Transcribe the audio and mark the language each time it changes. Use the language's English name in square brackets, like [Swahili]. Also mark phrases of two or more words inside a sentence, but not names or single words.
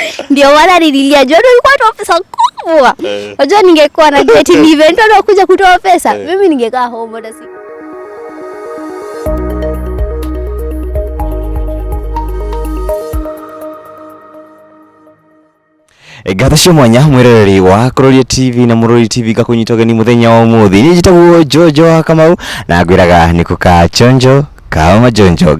[Swahili] Ndio wala nililia John ulikuwa na pesa kubwa. Unajua ningekuwa na [English] get event [Swahili] na kuja kutoa pesa. Mimi ningekaa home hata siku. [Kikuyu] Gathacio mwanya mwirereri wa Karia TV na Murori TV gakunyitogeni muthenya wa umuthi ni njitagwo Jojo Kamau na ngwiraga nikuka chonjo kaoma jonjo.